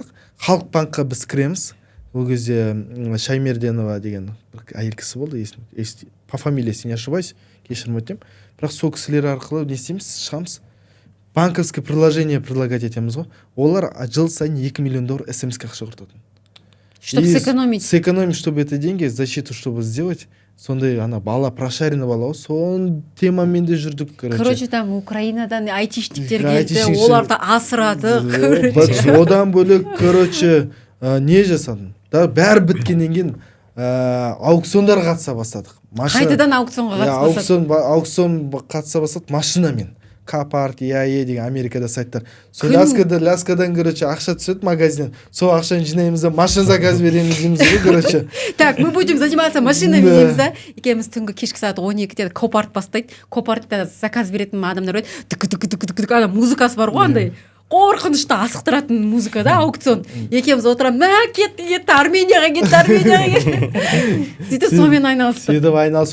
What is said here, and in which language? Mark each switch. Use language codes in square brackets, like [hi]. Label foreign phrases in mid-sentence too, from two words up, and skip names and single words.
[kk] Халық банкқа біз кіреміз. Ол кезде Шаймерденова деген бір әйел кісі болды, по фамилиясы [ru] не ошибаюсь, [kk] кешірім өтінемін. Бірақ сол кісілер арқылы не істейміз, шығамыз. [ru] Банковское приложение предлагать [kk] етеміз ғой. Олар жыл сайын 2 миллион доллар SMS-ке ақша құртатын. [ru] Чтобы сэкономить. Сэкономить, чтобы это деньги, защиту, чтобы сделать. [kk] Сондай ана бала, прошаренный бала, сон темамен де жүрдік. Короче, там Украинадан айтишниктер келді, оларды асырады. Одан бөлек, короче, не жасадым? Бәрі біткеннен кейін аукциондарға қатыса бастадық. Қайтадан аукционға қатыса бастадық. Аукцион қатыса бастадық машинамен. Капарт, ИАЕ деген Америкада сайттар. Сол ляскадан, короче, ақша түседі магазиннен. Сол ақшаны жинаймыз да, машина заказ береміз дейміз ғой, короче. [ru] Так, мы будем заниматься машинами [kk] дейміз да. Екеуміз түнгі кешкі сағат 12-де Копарт бастайды. Копартта заказ беретін адамдар өйді. Түк-түк-түк-түк-түк, ана музыкасы бар ғой андай. Қорқынышты асықтыратын музыка да, аукцион. Екеуміз отырамыз, кетті, Арменияға кетті. Сөйтіп сонымен айналысып,